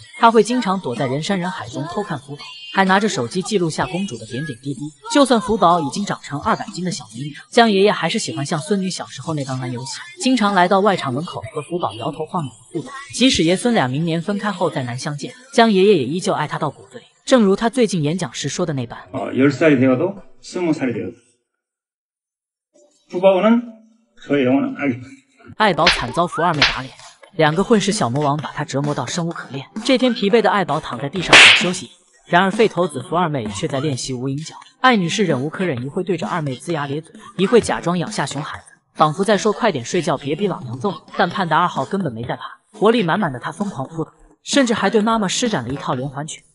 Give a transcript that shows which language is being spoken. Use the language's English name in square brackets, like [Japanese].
[Chinese] 他会经常躲在人山人海中偷看福宝，还拿着手机记录下公主的点点滴滴。就算福宝已经长成200斤的小迷女，江爷爷还是喜欢像孙女小时候那般玩游戏，经常来到外场门口和福宝摇頭晃脑的互动。即使爷孙俩明年分开后再难相见，江爷爷也依旧爱他到骨子里。正如他最近演讲时说的那般 [Korean] 10살이 되어도 20살이 되어도福宝는 저의 영원한爱。 [Chinese] 爱宝惨遭福二妹打脸，两个混世小魔王把他折磨到生无可恋。这天疲惫的爱宝躺在地上想休息，然而废头子福二妹却在练习无影脚。艾女士忍无可忍，一会对着二妹龇牙咧嘴，一会假装咬下熊孩子，仿佛在说快点睡觉，别逼老娘揍你。但潘达2号根本没在怕，活力满满的他疯狂扑腾，甚至还对妈妈施展了一套连环拳。